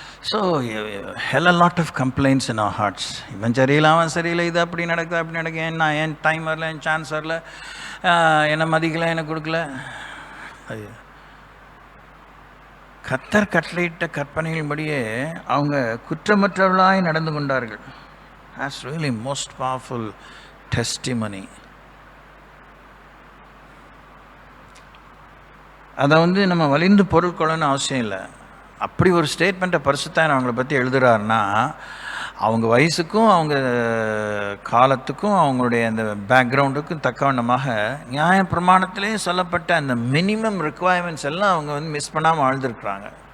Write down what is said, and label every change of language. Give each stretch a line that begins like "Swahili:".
English: So hell a lot of complaints in our hearts.
Tamil: இவன் சரியில்லை, அவன் சரியில்லை, இது அப்படி நடக்குது, அப்படி நடக்கு, என் டைம் வரல, என் சான்ஸ் வரல, என்னை மதிக்கலை, எனக்கு கொடுக்கல. ஐயோ, கர்த்தர் கட்டளையிட்ட கற்பனைகளின்படியே அவங்க குற்றமற்றவர்களாய் நடந்து கொண்டார்கள்.
English: That's really most powerful testimony.
Tamil: அதை நம்ம வலிந்து பொருள் கொள்ளணும்னு அவசியம் இல்லை. அப்படி ஒரு ஸ்டேட்மெண்ட்டை பரிசுத்தர் அவங்கள பற்றி எழுதுகிறாருன்னா, அவங்க வயசுக்கும் அவங்க காலத்துக்கும் அவங்களுடைய அந்த பேக்ரவுண்டுக்கும் தக்கவண்ணமாக நியாய பிரமாணத்திலே சொல்லப்பட்ட அந்த மினிமம் ரிக்குவயர்மெண்ட்ஸ் எல்லாம் அவங்க மிஸ் பண்ணாமல் வாழ்ந்துருக்குறாங்க.